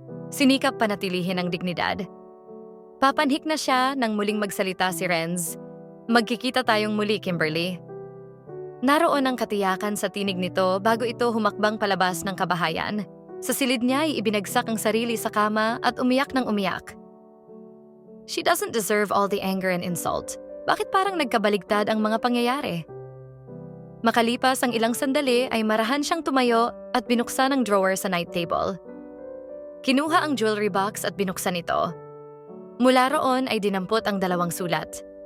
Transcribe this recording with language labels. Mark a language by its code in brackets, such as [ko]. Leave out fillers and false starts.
[tl] Sinikap panatilihin ang dignidad. Papanhik na siya nang muling magsalita si Renz. Magkikita tayong muli, Kimberly. Naroon ang katiyakan sa tinig nito bago ito humakbang palabas ng kabahayan. Sa silid niya ay ibinagsak ang sarili sa kama at umiyak ng umiyak. [en] She doesn't deserve all the anger and insult. [tl] Bakit parang nagkabaligtad ang mga pangyayari? Makalipas ang ilang sandali ay marahan siyang tumayo at binuksan ang drawer sa night table. Kinuha ang jewelry box at binuksan ito. Mula roon ay dinampot ang 2 sulat.